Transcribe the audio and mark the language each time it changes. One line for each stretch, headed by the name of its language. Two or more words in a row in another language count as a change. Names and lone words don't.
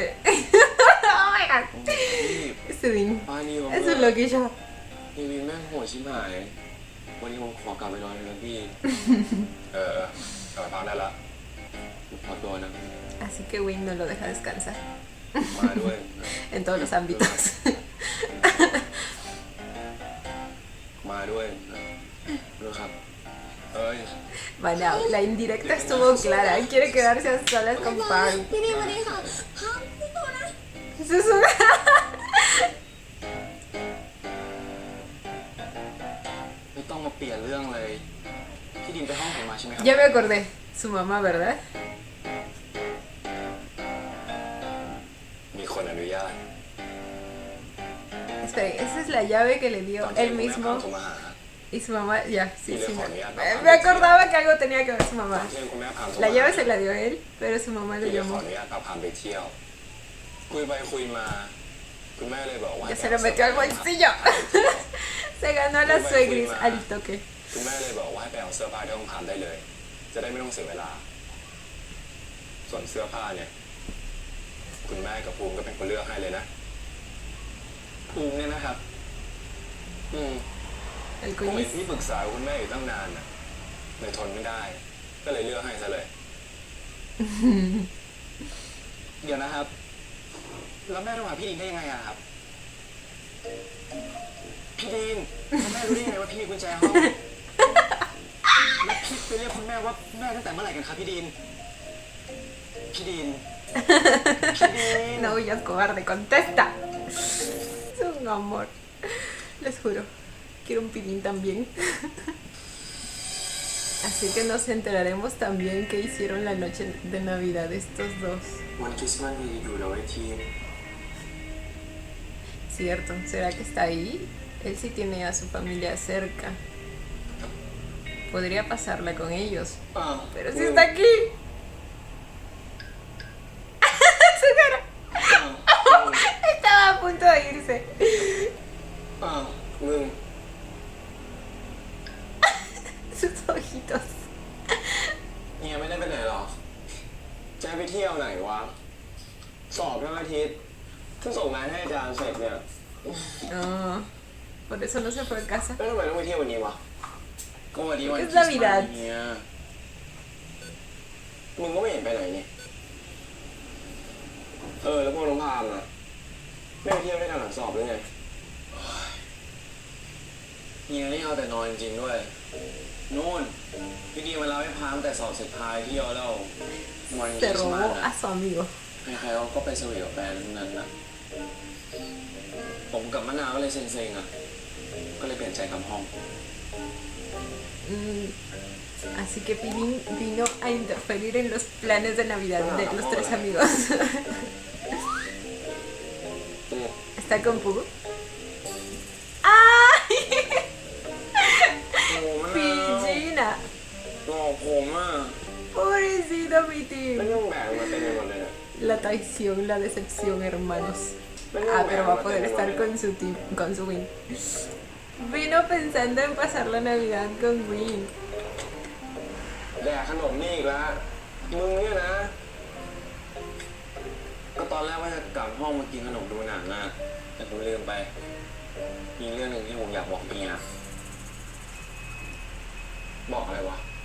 English: Oh my god.
Thai: พี่
Spanish: Ese Dean.
Thai: ป้านี่ผม
Spanish: Eso es lo que yo.
Thai: พี่วินแม่งโหดชิบหาย วันนี้ผมขอกลับไปนอนเลยนะพี่ กลับไปพักได้ละขอตัวนะ
Spanish: Así que Wing no lo deja descansar
Thai: มาด้วย
Spanish: en todos los ámbitos.
Thai: มาด้วยนะครับเอ้ย
Spanish: Bueno, la indirecta estuvo clara. Quiere quedarse a solas con Park.
Thai: พี่ดีมาดีค่ะฮะพี่ตัวนะ
Spanish: Susurra.
Thai: ไม่ต้องมาเปลี่ยนเรื่องเลย พี่ดินไปห้องผมมาใช่ไหมครับ
Spanish: Ya me acordé. Su mamá, ¿verdad?
Thai: มีคนอนุญาต
Spanish: Espera, esa es la llave que le dio
Thai: ตอนที่
Spanish: él
Thai: คุณแม่พา
Spanish: mismo.
Thai: ผมมาหา
Spanish: Y su mamá, ya, sí, Y le sí. ponía Me acordaba que algo tenía que ver su
Thai: ตอน
Spanish: mamá.
Thai: ที่คุณแม่พาผม
Spanish: La
Thai: มา
Spanish: llave se la dio él, pero su mamá
Thai: พี่
Spanish: le
Thai: เลยขอ
Spanish: llamó.
Thai: อนุญาตพาพามไปเที่ยว คุยไปคุยมา คุณแม่เลยบอกว่า
Spanish: Ya se lo metió al bolsillo. Se ganó a la suegris al toque.
Thai: คุณแม่เลยบอกว่าให้ไปเอาเสื้อผ้าที่ห้องพามได้เลย จะได้ไม่ต้องเสียเวลา ส่วนเสื้อผ้าเนี่ย คุณแม่กับภูมิก็เป็นคนเลือกให้เลยนะ ภูมิเนี่ยนะครับ
Spanish: El
Thai: ผมเห็น
Spanish: quiz.
Thai: พี่ปรึกษาคุณแม่อยู่ตั้งนานน่ะเลยทนไม่ได้ ก็เลยเลือกให้ซะเลย เดี๋ยวนะครับ แล้วแม่โทรหาพี่ดินได้ยังไงอะครับ พี่ดินแล้วแม่รู้ได้ยังไงว่าพี่มีกุญแจห้อง แล้วพี่ไปเรียกคุณแม่ว่าแม่ตั้งแต่เมื่อไหร่กันครับพี่ดิน พี่ดิน พี่ดิน
Spanish: No, ya cobarde, contesta. Es un amor. Les juro. Quiero un pilín también. Así que nos enteraremos también qué hicieron la noche de Navidad estos dos.
Thai: วันคริสต์มาสมีอยู่แล้วไอ้ทีม
Spanish: Cierto, ¿será que está ahí? Él sí tiene a su familia cerca. Podría pasarla con ellos.
Thai: อ้าว
Spanish: Pero si está aquí. Su cara. Estaba a punto de irse.
Thai: อ้าวมึง
Spanish: Sus ojitos.
Thai: เฮียไม่ได้ไปไหนหรอ จะให้ไปเที่ยวไหนวะ สอบทั้งอาทิตย์เพิ่งส่งงานให้อาจารย์เสร็จเนี่ย
Spanish: No, por eso no se fue a casa.
Thai: แล้วทำไมต้องไปเที่ยววันนี้วะ ก็วันนี้วัน
Spanish: Es
Thai: คริสต์มาส
Spanish: Navidad.
Thai: เฮีย มึงก็ไม่เห็นไปไหนนี่ แล้วพวกน้องพามนะไม่ไปเที่ยวด้วยกันหลังสอบหรือไง เฮียนี่เอาแต่นอนจริงๆด้วย นู่น พี่ดินมาเล่าให้พามแต่สอบเสร็จพายเที่ยวแล้ววันค
Spanish: Se
Thai: ริสต์มา
Spanish: robó
Thai: ส
Spanish: a
Thai: อะ
Spanish: su amigo.
Thai: ใครๆเขาก็ไปสวีทกับแฟนทั้งนั้นนะผมกับมะนาวก็เลยเซ็งๆอ่ะ ก็เลยเปลี่ยนใจกลับห้อง
Spanish: Así que Pilín vino a interferir en los planes de Navidad de los tres amigos. ¿Está con Pugo? ¡Ay!
Thai: โอ้มะนาว
Spanish: Pillina.
Thai: หลอกผมอ่ะ
Spanish: Pobrecito mi
Thai: ไม่
Spanish: team.
Thai: ต้องแบกมาเต็มไปหมดเลยอะ
Spanish: La traición, la decepción, hermanos. Ah, pero va a poder estar con su team, con su Win. Vino pensando en pasar la Navidad con Win.
Thai: แดกขนมนี่อีกแล้วมึงเนี่ยนะ ก็ตอนแรกว่าจะกลับห้องมากินขนมดูหนังอ่ะ แต่ผมลืมไป มีเรื่องหนึ่งที่ผมอยากบอกเมีย บอกอะไรวะ